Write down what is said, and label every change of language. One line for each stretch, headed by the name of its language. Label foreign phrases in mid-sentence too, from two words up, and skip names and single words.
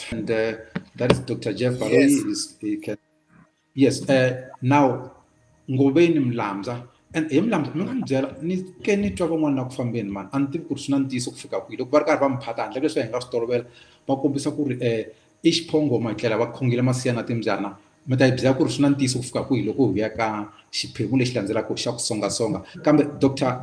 English: And that is Dr. Jeff Yes. Baloyi. Yes. Now,
Tsonga: ngobeni mlamza and mlamza mina ngibyela ni ke ni twa van'wana na ku fambeni man a ni tivi ku ri swi na ntiyiso ku fika kwihi loko va ri karhi va mi phata handle leswi hi nga swi tolovela va kombisa ku ri i xiphongo matlela va khongile masiya na timbyana mi ta hi byela ku ri swi na ntiyiso ku fika kwihi loko hi vuya ka xiphemu lexi landzelaka xa ku songasonga kambe Dr.